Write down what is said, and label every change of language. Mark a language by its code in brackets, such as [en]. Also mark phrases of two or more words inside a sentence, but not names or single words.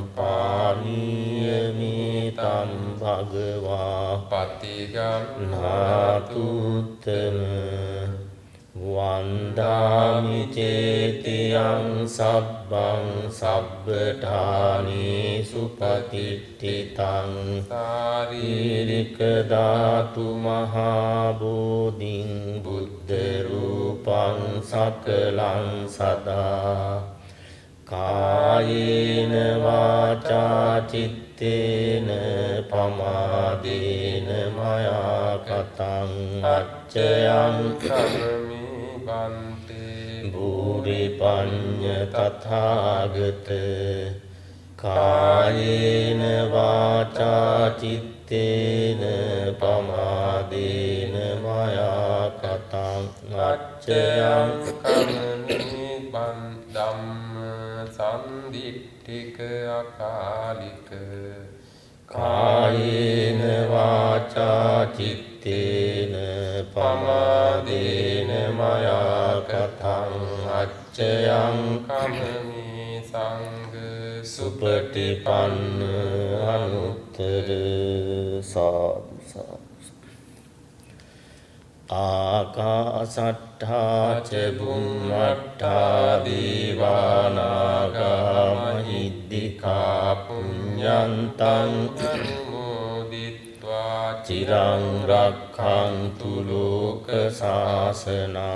[pi] පානීයමිතං භගවා පතිගන්හාතු උත්තම වන්දාමි චේතියං සබ්බං සබ්බඨානි සුපතිට්ඨිතං සාරීරික ධාතු මහා බෝධින් බුද්ධ රූපං සකලං සදා කායේන වාචා චිත්තේන පමාදේන මයා කතං අච්චයං කම්මි බන්තේ භූරි පඤ්ඤ තථාගත කායේන වාචා චිත්තේන පමාදේන මයා කතං අච්චයං කම්මි ධම්ම සම්දිට්ඨික අකාලික කායේන වාචා චිත්තේන පමාදේන මයා කතං අච්චයං කම්මි සංඝ සුපටිපන්න අනුත්තර සාදු සාදු ආකාසට්ඨා ච බුම්මට්ඨා දීවානාගා මහිද්దికා පුඤ්ඤන්තං අනුමෝදිත්වා චිරං රක්ඛන්තු ලෝක සාසනං